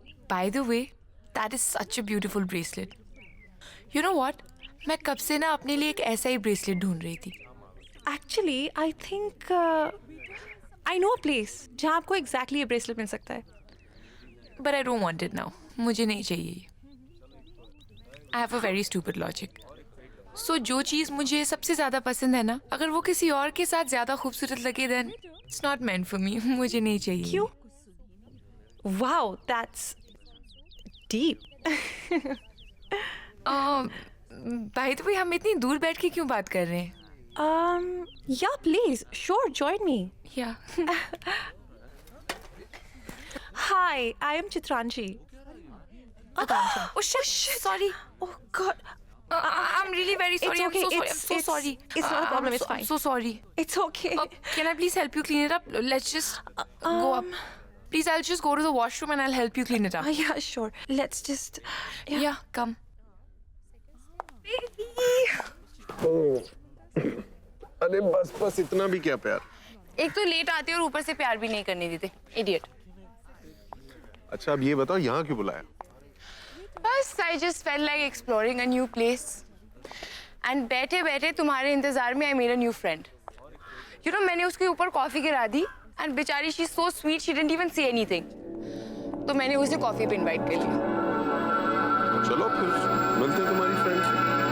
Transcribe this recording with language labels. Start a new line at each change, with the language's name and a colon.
English: By the way, that is such a beautiful bracelet. You know what?
Hindi: मैं कब से ना अपने लिए एक ऐसा ही ब्रेसलेट ढूंढ रही थी।
English: Actually, I think I know a place
Hindi: जहाँ आपको exactly ये ब्रेसलेट मिल सकता है।
English: But I don't want it now.
Hindi: मुझे नहीं चाहिए।
English: I have a very stupid logic.
Hindi: So जो चीज़ मुझे सबसे ज़्यादा पसंद है ना, अगर वो किसी और के साथ ज़्यादा खूबसूरत लगे
English: then it's not meant for me.
Hindi: मुझे नहीं चाहिए।
English: क्यों? Wow, that's deep. By the way,
Hindi: हम इतनी दूर बैठ के क्यों बात कर रहे हैं?
English: Yeah, please, sure, join me. Yeah. Hi, I am Chitranshi. Oh shit! Sorry. Oh God. I'm really very sorry. It's okay. I'm so sorry. It's not a problem. It's fine. I'm so sorry. It's okay. Can I please help you clean it up? Let's just go up. Please, I'll just go to the washroom and I'll help you clean it up. Yeah, sure. Let's just. Yeah, come.
Hindi: अरे बस बस इतना भी क्या प्यार। एक तो late आते और ऊपर से प्यार भी नहीं करने देते।
English: Idiot.
Hindi: अच्छा अब ये बताओ यहाँ क्यों बुलाया?
English: बस I just felt like exploring a new place. And
Hindi: बैठे बैठे तुम्हारे इंतजार में
English: I made a new friend. You know,
Hindi: मैंने उसके ऊपर कॉफी गिरा दी
English: and बेचारी she's so sweet she didn't even say anything.
Hindi: तो मैंने उसे कॉफी पे इनवाइट कर लिया। चलो फिर मिलते हैं तुम्हारी फ्रेंड से।